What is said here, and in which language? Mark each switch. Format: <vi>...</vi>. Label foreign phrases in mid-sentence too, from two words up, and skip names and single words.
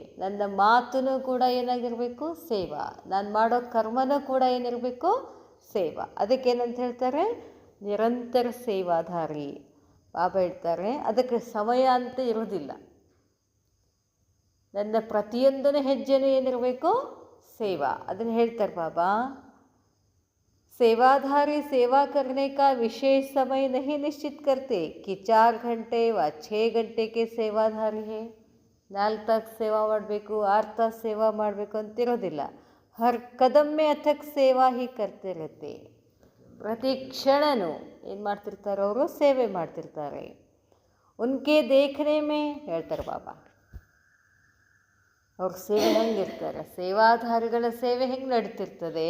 <kn>ನನ್ನ ಮಾತೂ ಕೂಡ ಏನಾಗಿರಬೇಕು? ಸೇವಾ. ನಾನು ಮಾಡೋ ಕರ್ಮನೂ ಕೂಡ ಏನಿರಬೇಕು? ಸೇವಾ. ಅದಕ್ಕೇನಂತ ಹೇಳ್ತಾರೆ? ನಿರಂತರ ಸೇವಾಧಾರಿ. ಬಾಬಾ ಹೇಳ್ತಾರೆ ಅದಕ್ಕೆ ಸಮಯ ಅಂತ ಇರೋದಿಲ್ಲ. ನನ್ನ ಪ್ರತಿಯೊಂದನೇ ಹೆಜ್ಜೆನೂ ಏನಿರಬೇಕು? ಸೇವಾ. ಅದನ್ನು ಹೇಳ್ತಾರೆ ಬಾಬಾ.</kn> <hi>सेवाधारी सेवा करने का विशेष समय नहीं निश्चित करते कि 4 घंटे व 6 घंटे के सेवाधारी है.</hi> <kn>4 तासು ಸೇವಾ ಮಾಡಬೇಕು, 6 ತಾಸು ಸೇವಾ ಮಾಡಬೇಕು ಅಂತಿರೋದಿಲ್ಲ.</kn> <hi>हर कदम में अथक सेवा ही करते ಇರುತ್ತೆ.</hi> <kn>ಪ್ರತಿ ಕ್ಷಣನೂ ಏನು ಮಾಡ್ತಿರ್ತಾರೆ? ಅವರು ಸೇವೆ ಮಾಡ್ತಿರ್ತಾರೆ.</kn> <hi>उनके देखने में</hi> <kn>ಹೇಳ್ತಾರೆ ಬಾಬಾ. ಅವ್ರ ಸೇವೆ ಹೆಂಗಿರ್ತಾರೆ? ಸೇವಾಧಾರಿಗಳ ಸೇವೆ ಹೆಂಗೆ ನಡೀತಿರ್ತದೆ?</kn>